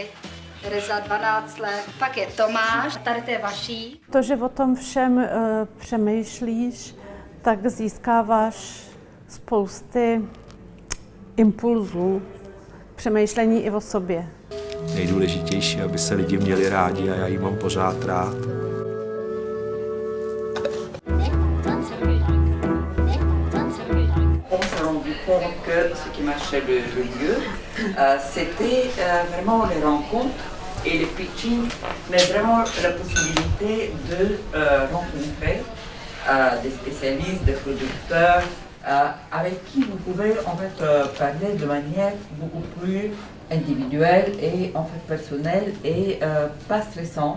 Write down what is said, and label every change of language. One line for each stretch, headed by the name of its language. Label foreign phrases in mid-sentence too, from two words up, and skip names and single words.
Czech: Tereza 12 let, pak je Tomáš, tady to je vaší. To, že o tom všem přemýšlíš, tak získáváš spousty impulzů, přemýšlení i o sobě. Nejdůležitější, aby se lidi měli rádi a já jí mám pořád rád.
French: On s'est rendu compte que ce qui marchait le mieux, c'était vraiment les rencontres et le pitching, mais vraiment la possibilité de rencontrer des spécialistes, des producteurs, avec qui vous pouvez en fait parler de manière beaucoup plus individuelle et en fait personnelle et pas stressante.